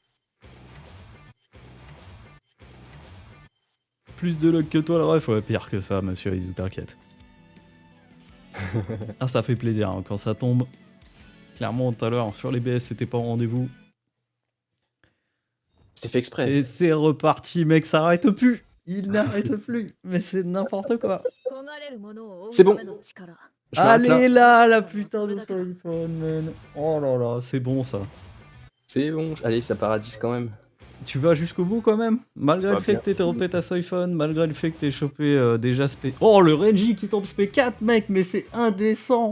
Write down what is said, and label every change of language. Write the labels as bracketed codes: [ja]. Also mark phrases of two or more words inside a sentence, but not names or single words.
[fr] Plus de luck que toi, le ref, ouais, pire que ça, monsieur Izu, t'inquiète. Ah, ça fait plaisir hein, quand ça tombe. Clairement, tout à l'heure, sur les BS, c'était pas au rendez-vous. C'était fait exprès. Et c'est reparti, mec, ça arrête plus. Il n'arrête plus. Mais c'est n'importe quoi. [ja] 焦がれるものを追う [fr] C'est [ja] た [fr] bon. [ja] めの力 [fr] Je m'arrête Allez là. là, la putain de Soifon, man. Oh là là, c'est bon ça. C'est bon. Allez, ça part à 10 quand même. Tu vas jusqu'au bout quand même? Malgré Bah, le fait bien. que t'aies dropé ta Soifon, malgré le fait que t'aies chopé déjà SP... Oh, le Renji qui tombe SP4, mec, mais c'est indécent.